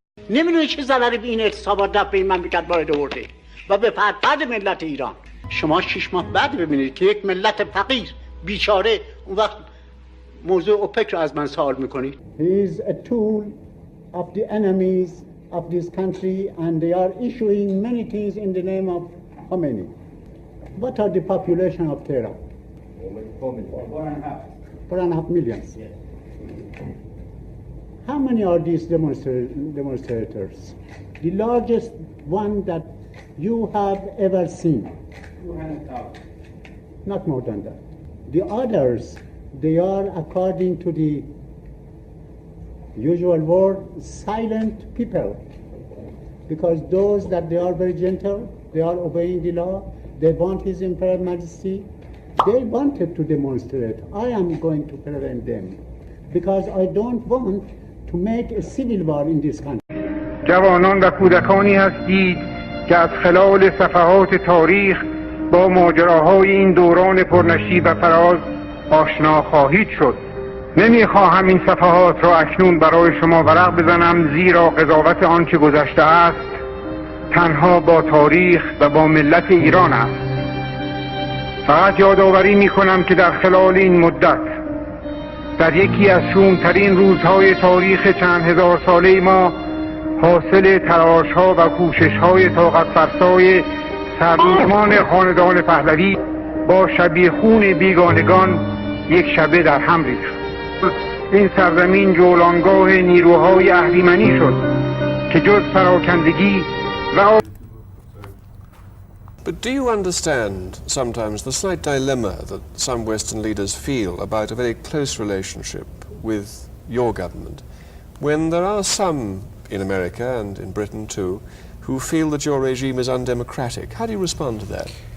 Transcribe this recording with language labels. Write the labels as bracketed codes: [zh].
[fa] نمیدونه چه ضرری به این اعتصابات در این مملکت وارد آورده و به فرد ملت ایران. شما 6 ماه بعد ببینید که یک ملت فقیر بیچاره اون وقت موضوع اوپک رو از من سوال میکنید. [en] He is a tool of the enemies of this country and they are issuing many things in the name of Khomeini. What are the population of Tehran? 4.5 million. How many are these demonstrators? The largest one that you have ever seen. 200,000. Not more than that. The others, they are, according to the usual word, silent people. Because those that they are very gentle, they are obeying the law, they want His Imperial Majesty, they wanted to demonstrate. I am going to prevent them. Because I don't want to make a civil war in this country. [fa] جوانان و کودکانی هستید که از خلال صفحات تاریخ با ماجراهای این دوران پرنشیب و فراز آشنا خواهید شد. نمیخواهم این صفحات را اکنون برای شما ورق بزنم، زیرا قضاوت آن که گذشته است تنها با تاریخ و با ملت ایران است. فقط یادآوری میکنم که در خلال این مدت در یکی از شومترین روزهای تاریخ چند هزار ساله ما حاصل تلاش‌ها و کوشش‌های طاقت فرسای سرنوشتمان خاندان پهلوی با شبیخون بیگانگان یک شبه در هم ریخت. این سرزمین جولانگاه نیروهای اهریمنی شد که جز پراکندگی و [en] But do you understand sometimes the slight dilemma that some Western leaders feel about a very close relationship with your government, when there are some in America and in Britain too who feel that your regime is undemocratic? How do you respond to that?